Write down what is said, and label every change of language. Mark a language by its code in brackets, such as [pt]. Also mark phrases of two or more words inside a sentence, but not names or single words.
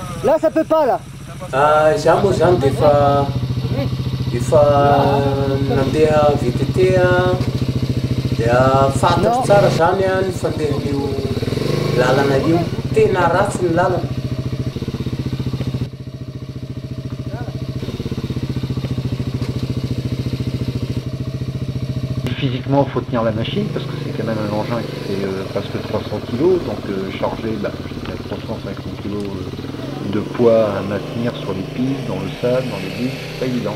[fr] Là, ça peut pas, là. [mg] Za moa zany de efa nandeha VTT dia fantatro tsara zany ny fandehan'io lalana io, tena ratsy ny lalana. [fr] Physiquement, il faut tenir la machine parce que c'est quand même un engin qui fait presque 300 kg, donc charger jusqu'à 350 kg de poids à maintenir sur les pistes, dans le sable, dans les bus, c'est pas évident.